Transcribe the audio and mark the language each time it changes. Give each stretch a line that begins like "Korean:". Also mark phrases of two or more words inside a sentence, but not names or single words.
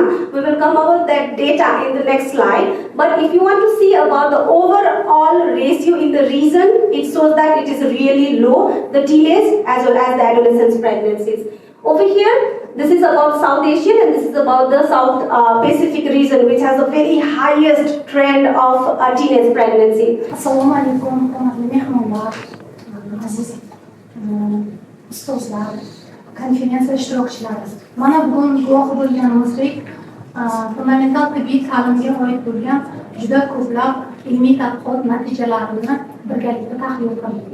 English: We will come over that data in the next slide. But if you want to see about the overall ratio in the region, it shows that it is really low, the teenage as well as the adolescent pregnancies. Over here, this is about South Asian and this is about the South Pacific region, which has the very highest trend of teenage pregnancy.
Uzbek: Assalomu alaykum, hurmatli mehmonlar, aziz ustozlar, konferensiya ishtirokchilari. Mana bugun guvohi bo'lganimizdek, fundamental tibbiy ta'limga oid bo'lgan juda ko'plab ilmiy tadqiqot natijalarini birgalikda tahlil qildik.